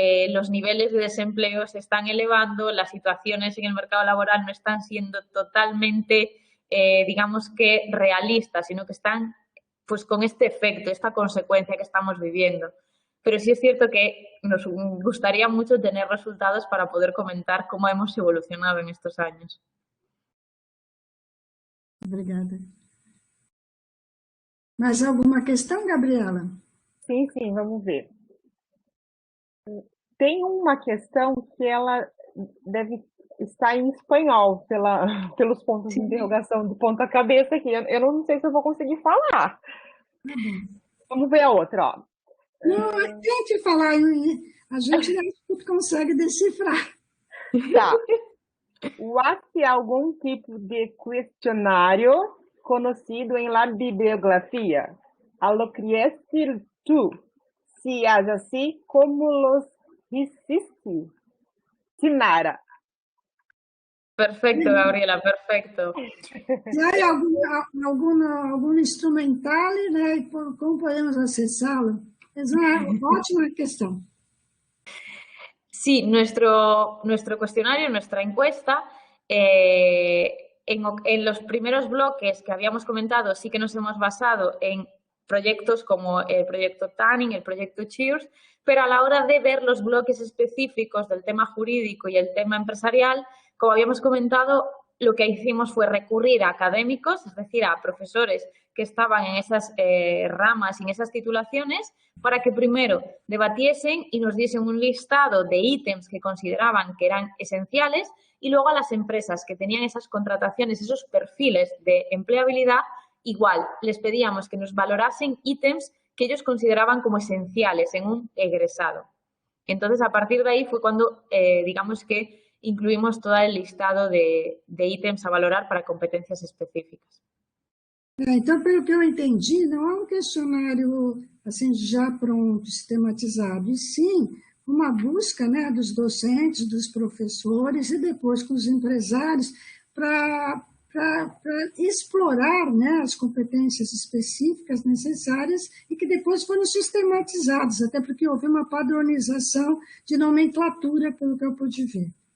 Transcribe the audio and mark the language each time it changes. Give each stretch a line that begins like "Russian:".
Spanish: Los niveles de desempleo se están elevando, las situaciones en el mercado laboral no están siendo totalmente, digamos que realistas, sino que están pues con este efecto, esta consecuencia que estamos viviendo. Pero sí es cierto que nos gustaría mucho tener resultados para poder comentar cómo hemos evolucionado en estos años.
Portuguese: Obrigada. Mais alguma questão, Gabriela? Sim, vamos ver. Tem uma questão que ela deve estar em espanhol, pelos pontos de interrogação do ponta cabeça aqui. Eu não sei se eu vou conseguir falar. Vamos ver a outra, ó. Não, tente falar, a gente consegue decifrar. Tá. Hace algum tipo de questionário conhecido em la bibliografia?
Spanish: A lo crees tú, si es así, como los hiciste? Sinara. Perfecto, Gabriela, perfecto.
Portuguese: Se há algum instrumental, né, como podemos acessá-lo?
Spanish: Es una ótima cuestión. Sí, nuestro cuestionario, nuestra encuesta, en los primeros bloques que habíamos comentado, sí que nos hemos basado en proyectos como el proyecto Tanning, el proyecto Cheers, pero a la hora de ver los bloques específicos del tema jurídico y el tema empresarial, como habíamos comentado, lo que hicimos fue recurrir a académicos, es decir, a profesores que estaban en esas ramas y en esas titulaciones, para que primero debatiesen y nos diesen un listado de ítems que consideraban que eran esenciales, y luego a las empresas que tenían esas contrataciones, esos perfiles de empleabilidad, igual les pedíamos que nos valorasen ítems que ellos consideraban como esenciales en un egresado. Entonces, a partir de ahí fue cuando, digamos que incluímos todo el listado de ítems a valorar para competencias específicas.
Portuguese: Então, pelo que eu entendi, não é um questionário assim, já pronto, sistematizado, e sim uma busca, né, dos docentes, dos professores e depois com os empresários para explorar, né, as competências específicas necessárias e que depois foram sistematizadas, até porque houve uma padronização de nomenclatura, pelo que eu pude ver.